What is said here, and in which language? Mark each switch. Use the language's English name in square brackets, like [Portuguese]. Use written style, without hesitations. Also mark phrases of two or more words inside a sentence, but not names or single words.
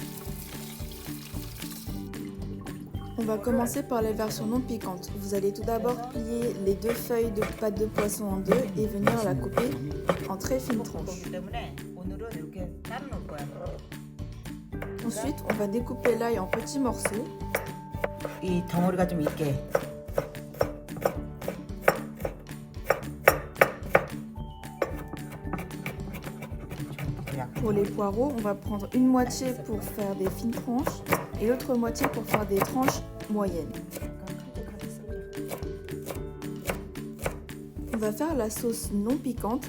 [French] On va commencer par la version non piquante. Vous allez tout d'abord plier les 2 feuilles de pâte de poisson en deux et venir la couper en très fines tranches. Ensuite, on va découper l'ail en petits morceaux. [Korean] 이 덩어리가 좀 있게. [French] Pour les poireaux, on va prendre une moitié pour faire des fines tranches et l'autre moitié pour faire des tranches moyennes. On va faire la sauce non piquante.